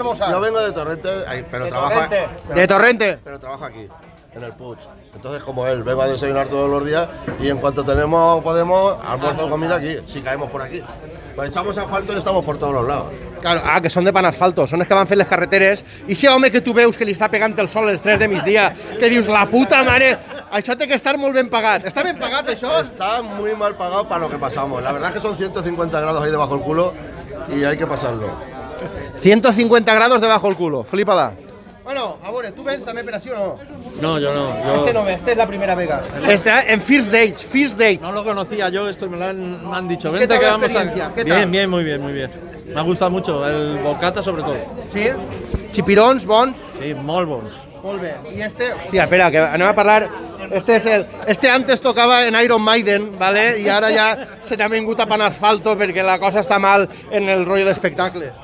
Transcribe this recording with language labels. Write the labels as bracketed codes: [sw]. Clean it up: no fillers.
[es] Yo vengo de Torrente, pero trabajo De Torrente. Pero trabajo aquí, en el Puig. Entonces, como él, vengo a desayunar todos los días y en cuanto podemos, almuerzo o comida aquí, si caemos por aquí. Pues echamos asfalto y estamos por todos los lados. [ca] Claro, que són de pan asfalto, són els que van fer les carreteres. I si home que tu veus que li està pegant el sol a les 3 de migdia, que dius, la puta mare, això té que estar molt ben pagat. ¿Està ben pagat, això? [es] Está muy mal pagado para lo que pasamos. La verdad es que son 150 grados ahí debajo del culo y hay que pasarlo. 150 grados debajo del culo, flipala. [ca] Bueno, a veure, tu vens també per així o no? [es] No, yo no. Este no ve, este es la primera vega. En First Date. No lo conocía yo, esto me han dicho. ¿Qué Vente tal que la vamos experiencia? a... ¿Qué tal? Bien, muy bien. Me ha gustado mucho, el bocata sobre todo. [ca] Sí? Xipirons, bons? Sí, molt bons. Molt bé. I este... Hòstia, espera, que anem a parlar... [es] Este antes tocava en Iron Maiden, ¿vale? [ca] I ara ja se n'ha vingut a pan asfalto perquè la cosa està mal en el rotllo d'espectacles.